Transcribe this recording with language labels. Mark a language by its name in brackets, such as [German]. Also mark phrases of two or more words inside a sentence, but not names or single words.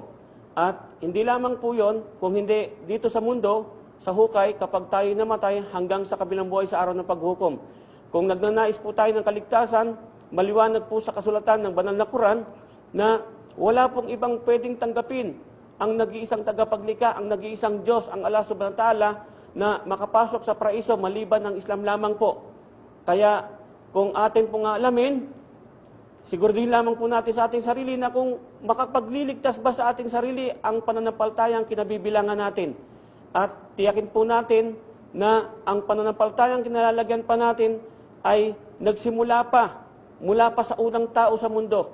[Filipino] At hindi lamang po yon, kung hindi dito sa mundo, sa hukay, kapag tayo namatay hanggang sa kabilang buhay sa araw ng paghuhukom. Kung nagnanais po tayo ng kaligtasan, maliwanag po sa kasulatan ng banal na Quran na wala pong ibang pwedeng tanggapin ang nag-iisang tagapaglikha, ang nag-iisang Diyos, ang Allah [Arabic] سبحانه وتعالى, [Filipino] na makapasok sa paraiso maliban ng Islam lamang po. Kaya kung atin pong alamin, siguraduhin lamang po natin sa ating sarili na kung makapagliligtas ba sa ating sarili ang pananampalatayang kinabibilangan natin. At tiyakin po natin na ang pananampalatayang kinalalagyan pa natin ay nagsimula pa, mula pa sa unang tao sa mundo.